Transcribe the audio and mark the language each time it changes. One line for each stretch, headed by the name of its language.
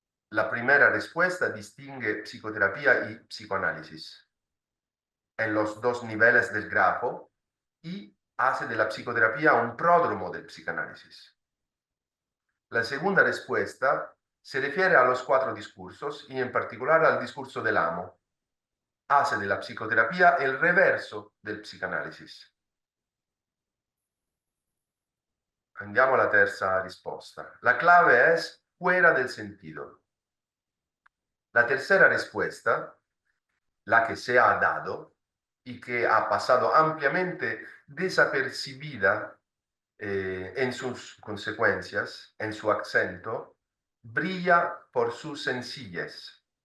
Spanish: La primera respuesta distingue psicoterapia y psicoanálisis en los dos niveles del grafo y hace de la psicoterapia un pródromo del psicanálisis. La segunda respuesta se refiere a los 4 discursos y en particular al discurso del amo, hace de la psicoterapia el reverso del psicanálisis.
Italian: Andiamo alla terza risposta.
Spanish: La clave es fuera del sentido. La tercera respuesta, la que se ha dado y que ha pasado ampliamente desapercibida en sus consecuencias, en su acento, brilla por su sencillez.